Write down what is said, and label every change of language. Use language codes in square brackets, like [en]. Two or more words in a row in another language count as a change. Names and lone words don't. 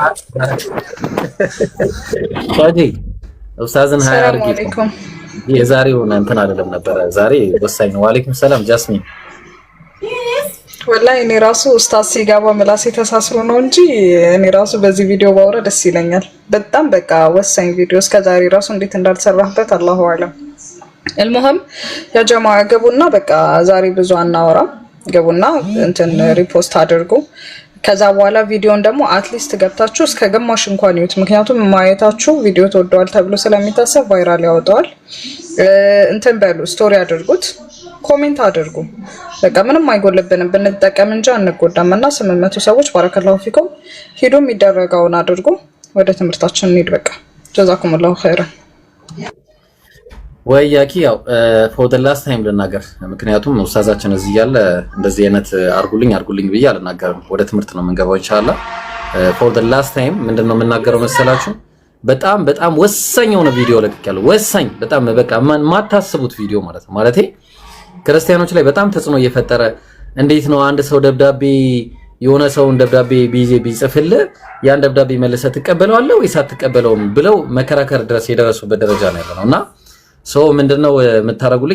[am] ታጂ ኡስታዝን ሃያ አርጊ። የዛሬው እንትን አይደለም ነበር ዛሬ ወሳኝ ነው። [ar] وعليكم السلام [am] ጃስሚን። ወላሂ እኔ ራሱ ኡስታዝ ሲጋባ ምላሴ ተሳስሮ ነው እንጂ እኔ ራሱ በዚህ ቪዲዮ ባወራ ደስ ይለኛል። በጣም በቃ ወሳኝ ቪዲዮ እስከዛሬ ራሱ እንዴት እንዳልሰራህበት [ar] الله أعلم። المهم يا جماعه [am] ገቡና በቃ ዛሬ ብዙ አናወራም። ገቡና እንትን ሪፖስት አድርጉ። ከዛ በኋላ ቪዲዮን ደግሞ አትሊስት ገብታችሁ እስከ ግማሽ እንኳን ይዩት። ምክንያቱም ማየታችሁ ቪዲዮ ተወደዋል ተብሎ ስለሚታሰብ ቫይራል ያወጣዋል። እንትን በሉ ስቶሪ አድርጉት፣ ኮሜንት አድርጉ። በቃ ምንም አይጎልብንም ብንጠቀም እንጂ አንጎዳምና 800 ሰዎች [ar] بارك الله فيكم [am] ሂዱ የሚደረገውን አድርጉ። ወደ ትምህርታችን እንሂድ። በቃ [ar] جزاكم الله خيرا። [am] ወያኪ ያው [en] for the last time [am] ልናገር፣ ምክንያቱም ኡስታዛችን እዚህ ያለ እንደዚህ አይነት አርጉልኝ ብዬ አልናገርም። ወደ ትምህርት ነው የምንገባው [ar] إن شاء الله። [en] for the last time [am] ምንድነው የምናገረው መሰላችሁ? በጣም ወሳኝ የሆነ ቪዲዮ ለቅቄያለሁ። ወሳኝ በጣም በቃ ማታስቡት ቪዲዮ ማለት ነው። ማለቴ ክርስቲያኖች ላይ በጣም ተጽዕኖ እየፈጠረ እንዴት ነው አንድ ሰው ደብዳቤ የሆነ ሰውን ደብዳቤ ቢጽፍልህ ያን ደብዳቤ መልሰህ ትቀበለዋለህ ወይስ አትቀበለውም ብለው መከራከር ድረስ የደረሱበት ደረጃ ነው ያለውና ሶ ምንድነው የምታረጉልኝ?